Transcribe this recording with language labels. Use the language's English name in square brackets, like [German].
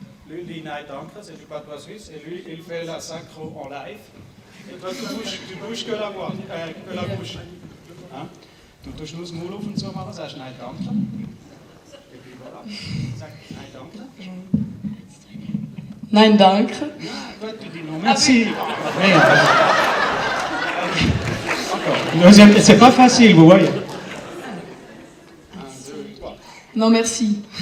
[French] Lui dit [German] Nein danke, [French] c'est du patois suisse, et lui il fait la synchro en live. Et toi tu bouges que la voix, que la bouche. Hein? [German] Du tust nur das Maul auf und zu machen, sagst Nein danke. [French] Et puis voilà, [German] sag Nein danke. Nein danke. [French] Toi tu dis non merci. C'est pas facile, vous voyez. Non, merci.